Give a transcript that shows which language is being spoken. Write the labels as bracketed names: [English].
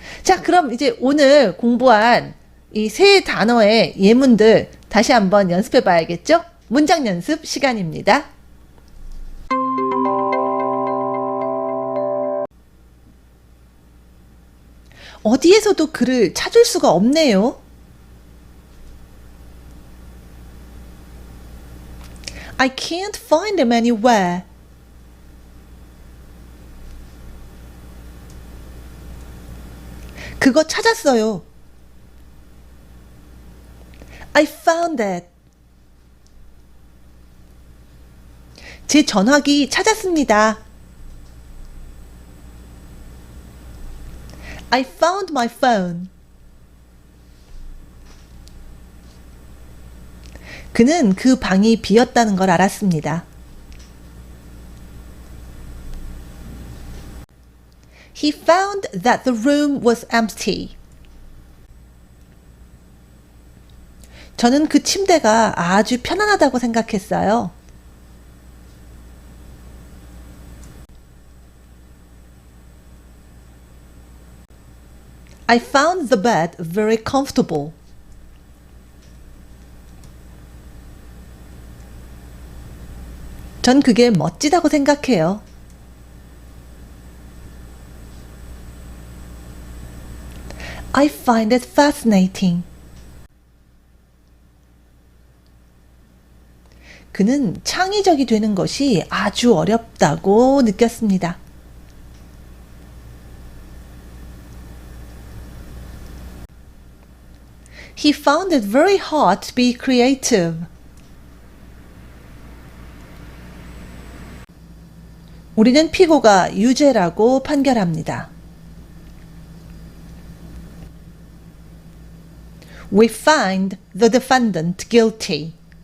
[Korean] 자, 그럼 이제 오늘 공부한 이 세 단어의 예문들 다시 한번 연습해 봐야겠죠? 문장 연습 시간입니다. 어디에서도 그를 찾을 수가 없네요. [English] I can't find him anywhere. [Korean] 그거 찾았어요. [English] I found it. [Korean] 제 전화기 찾았습니다. [English] I found my phone. [Korean] 그는 그 방이 비었다는 걸 알았습니다. [English] He found that the room was empty. [Korean] 저는 그 침대가 아주 편안하다고 생각했어요. [English] I found the bed very comfortable. [Korean] 전 그게 멋지다고 생각해요. [English] I find it fascinating. [Korean] 그는 창의적이 되는 것이 아주 어렵다고 느꼈습니다. [English] He found it very hard to be creative. [Korean] 우리는 피고가 유죄라고 판결합니다. [English] We find the defendant guilty.